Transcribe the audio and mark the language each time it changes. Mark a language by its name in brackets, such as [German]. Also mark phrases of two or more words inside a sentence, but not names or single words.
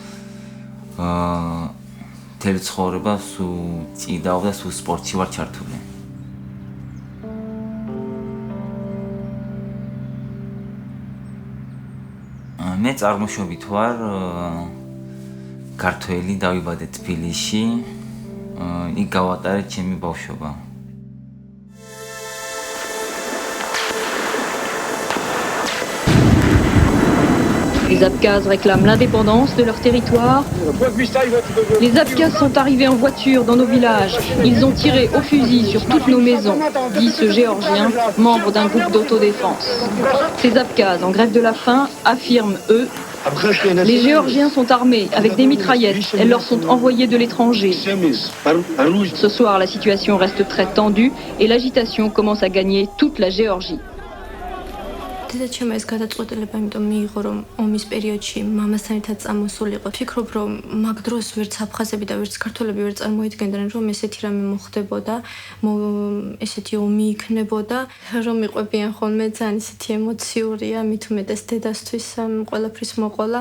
[Georgian] მთელი ცხოვრება სულ წიდავ და სულ სპორტში ვარ ჩართული. მე წარმოშობით ვარ ქართველი, დავიბადე თბილისში. იქ გავატარე ჩემი ბავშვობა. [French] Les Abkhazes réclament l'indépendance de leur territoire. Les Abkhazes sont arrivés en voiture dans nos villages. Ils ont tiré au fusil sur toutes nos maisons, dit ce Géorgien, membre d'un groupe d'autodéfense. Ces Abkhazes, en grève de la faim, affirment, eux, les Géorgiens sont armés avec des mitraillettes. Elles leur sont envoyées de l'étranger. Ce soir, la situation reste très tendue et l'agitation commence à gagner toute la Géorgie. [Georgian] დედაჩემმა ეს გადაწყვეტილება იმიტომ მიიღო, რომ ომის პერიოდში მამასთან ერთად წამოსულიყო. ვფიქრობ, რომ მაგ დროს ვერც აფხაზები და ვერც ქართველები ვერ წარმოიდგენდნენ, რომ ესეთი რამე მოხდებოდა, ესეთი ომი იქნებოდა, რომ იყვებიან ხოლმე ძალიან ისეთი ემოციურია, მით უმეტეს დედასთვის ყველაფრის მოყოლა.